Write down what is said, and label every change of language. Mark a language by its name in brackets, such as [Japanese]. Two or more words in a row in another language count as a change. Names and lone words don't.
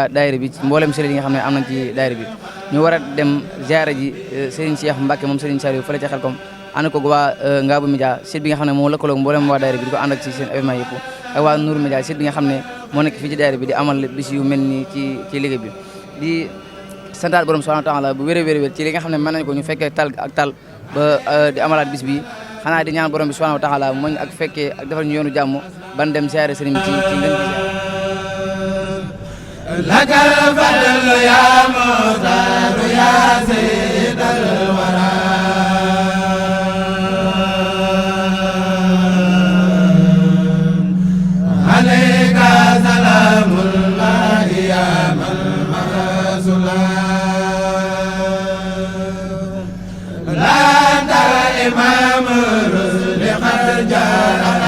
[Wolof] daayira bi mboolem sëriñ yi nga xam ne am nañ ci daayira bi ñu war a dem ziara ji Serigne Cheikh Mbacké moom Serigne Saliou fële ca Xelkom ànd ko waa Ngabou Média site bi nga xam ne moo lëkkaloo mboolem waa daayira bi di ko ànd ak ci seen événement yëpp ak waa Nour Média site bi nga xam ne moo nekk fii ci daayira bi di amal bis yu mel nii ci liggéey bi di santaat borom [Arabic] سبحانه وتعالى [Wolof] bu wér ci li nga xam ne mën nañ ko ñu fekkee tal ak tal ba di amalaat bis bi xanaa di ñaan borom bi [Arabic] سبحانه وتعالى [Wolof] mooñ ak fekkee ak defal ñu yoonu jàmm ban dem ziara Serigne ci ngeen [Arabic] لك الفضل يا مختار يا سيد الورى عليك سلام الله يا من مرسولا لا أنت الإمام الرسل قد جاء